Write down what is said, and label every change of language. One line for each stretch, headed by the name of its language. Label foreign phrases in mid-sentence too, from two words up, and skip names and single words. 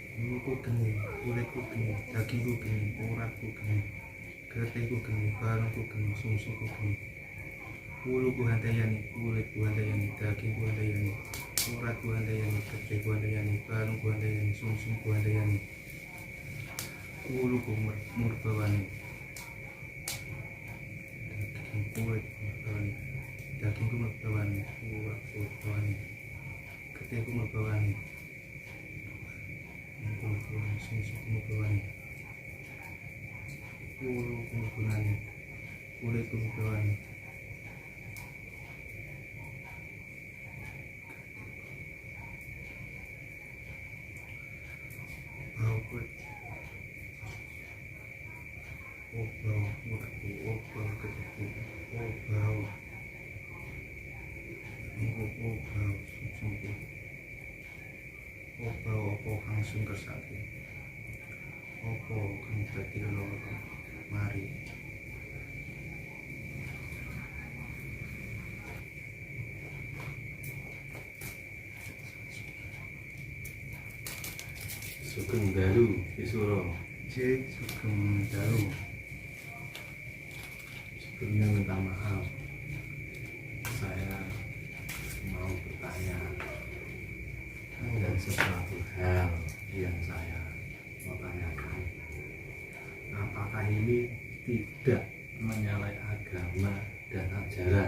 Javanese: ilmuku geni, kulitku geni, dagingku geni, uratku geni, getihku geni, balungku geni, sumsumku geni, uluku hantayani, kulitku hantayani, dagingku hantayani, uratku hantayani, getihku hantayani, balungku hantayani, sumsumku hantayani, uluku murbawani, kulitku murbawani, dagingku murbawani, uratku murbawani, getihku murbawani, sumsumku murbawani, uluku murbawani, kulitku murbawani, bauku, oh bau uratku, oh bau getihku, oh bau oh bau sumsumku, oh bau apa kang sing kersake, apa kang dadi lara mari. Sugeng Dalu Kisuro. Sugeng Dalu.
Indonesian: Sebelumnya minta maaf, saya mau bertanya, ada sesuatu hal yang saya mau tanyakan. Apakah ini tidak menyalahi agama dan ajaran?